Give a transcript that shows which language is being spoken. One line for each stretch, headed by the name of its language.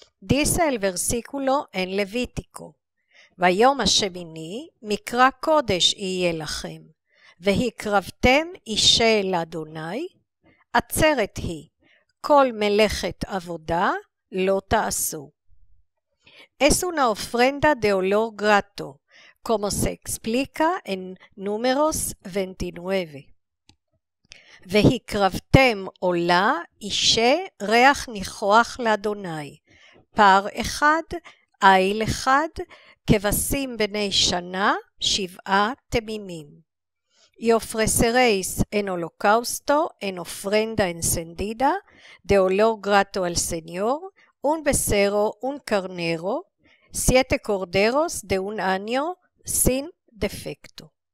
Spanish: Dice el versículo en Levítico,
Hebrew: Vayom HaShemini mikra kodesh yeh lachem, והקרבתם אישה לאדוני, עצרת היא, כל מלאכת עבודה לא תעשו.
Spanish: Es una ofrenda de olor grato, como se explica en Números 29.
Hebrew: והקרבתם עולה אישה ריח ניחוח לאדוני, פר אחד, איל אחד, כבשים בני שנה, 7 תמימים.
Spanish: Y ofreceréis en holocausto, en ofrenda encendida, de olor grato al Señor, un becerro, un carnero, 7 corderos de 1 año sin defecto.